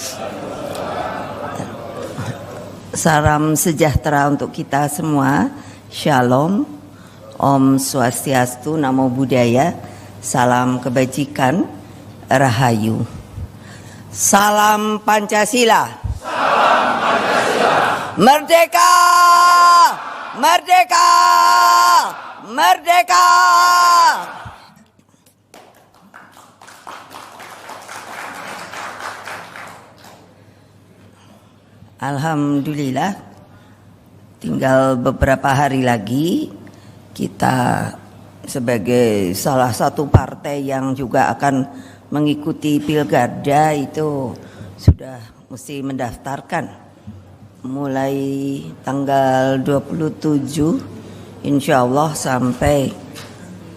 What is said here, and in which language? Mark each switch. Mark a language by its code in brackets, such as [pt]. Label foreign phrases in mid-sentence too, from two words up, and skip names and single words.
[id] Salam sejahtera untuk kita semua. Shalom, [sa] ओम् स्वस्त्यस्तु, [pi] Namo Buddhaya, [id] salam kebajikan, Rahayu. Salam Pancasila. Salam Pancasila. Merdeka! Merdeka! Merdeka! Alhamdulillah, tinggal beberapa hari lagi kita sebagai salah satu partai yang juga akan mengikuti pilkada itu sudah mesti mendaftarkan mulai tanggal 27 [ar] إن شاء الله [id] sampai